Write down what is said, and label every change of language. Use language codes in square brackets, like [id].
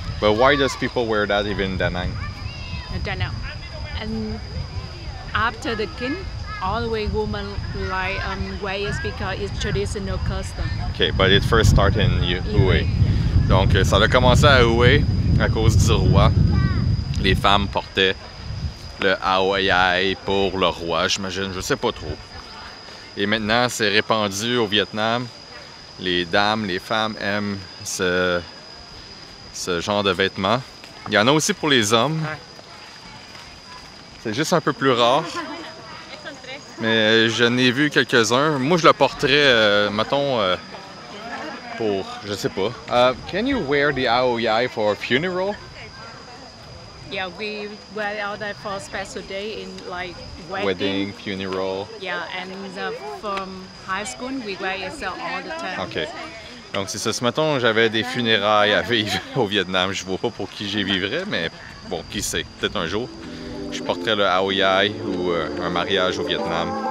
[en] But why does people wear that even in Da Nang? I don't know. And after the king, always women like wear it because it's traditional custom. Okay, but it first started in Hue. [fr] Donc ça a commencé à Hue à cause du roi. Les femmes portaient le Ao Dai pour le roi, j'imagine, je sais pas trop. Et maintenant, c'est répandu au Vietnam. Les dames, les femmes aiment ce genre de vêtements. Il y en a aussi pour les hommes. C'est juste un peu plus rare. Mais je n'ai vu quelques-uns. Moi, je le porterais, mettons, pour, je sais pas. [en] Can you wear the Ao Dai for a funeral? Yeah, we went out there for a special day in like Wedding, funeral. Yeah, and from high school we wear it all the time. [fr] OK. Donc c'est ça. Si mettons j'avais des funérailles à vivre au Vietnam, je vois pas pour qui j'y vivrais, mais bon, qui sait, peut-être un jour. Je porterais le Ao Dai ou un mariage au Vietnam.